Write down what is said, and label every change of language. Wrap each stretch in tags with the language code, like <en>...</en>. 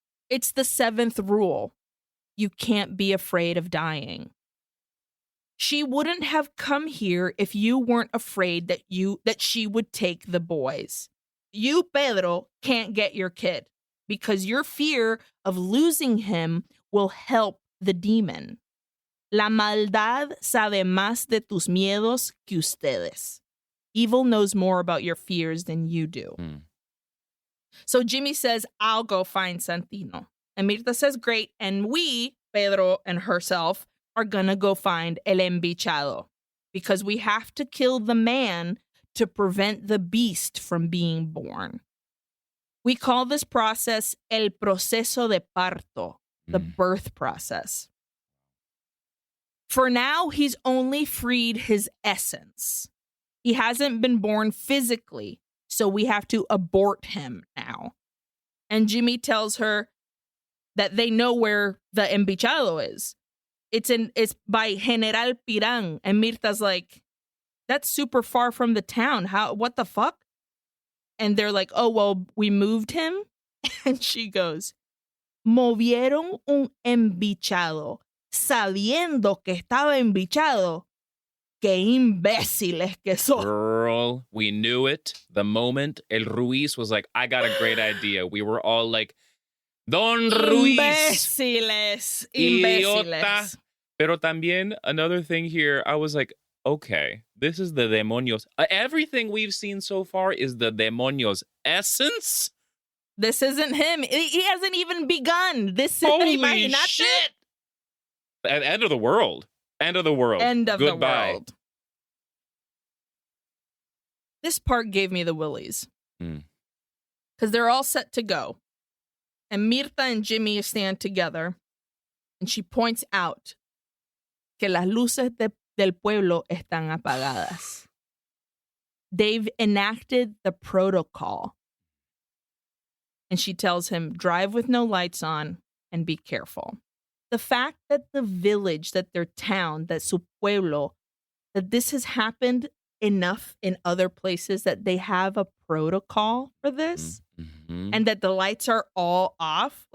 <en>It's the 7th rule. You can't be afraid of dying. She wouldn't have come here if you weren't afraid that she would take the boys. You, Pedro, can't get your kid because your fear of losing him will help the demon.</en> <es>La maldad sabe más de tus miedos que ustedes.</es> <en>Evil knows more about your fears than you do. So Jimmy says, I'll go find Santino. And Mirta says, great. And we, Pedro and herself, are gonna go find El Embichado because we have to kill the man to prevent the beast from being born. We call this process</en> <es>el proceso de parto,</es> <en>the birth process. For now, he's only freed his essence. He hasn't been born physically, so we have to abort him now. And Jimmy tells her that they know where the Embichado is. It's by General Pirán. And Mirta's like, that's super far from the town. What the fuck? And they're like, oh, well, we moved him. And she goes,</en> <es>movieron un embichado, sabiendo que estaba embichado. qué imbéciles que son.</es> <en>Girl, we knew it. The moment El Ruiz was like, I got a great idea. We were all like, Don Ruiz.</en> <es>Imbéciles. Idiota. Imbéciles. Pero también</es> <en>another thing here, I was like, okay, this is the demonios. Everything we've seen so far is the demonios essence. This isn't him. He hasn't even begun. This is Holy</en> <es>imagínate.</es> <en>shit. End of the world. End of the world. End of Goodbye. the world. This part gave me the willies. Because they're all set to go. And Mirta and Jimmy stand together. And she points out</en> <es>que las luces del pueblo están apagadas.</es> <en>They've enacted the protocol. And she tells him, drive with no lights on and be careful. The fact that the village, that their town, that</en> <es>su pueblo,</es> <en>that this has happened enough in other places that they have a protocol for this and that the lights are all off.</en>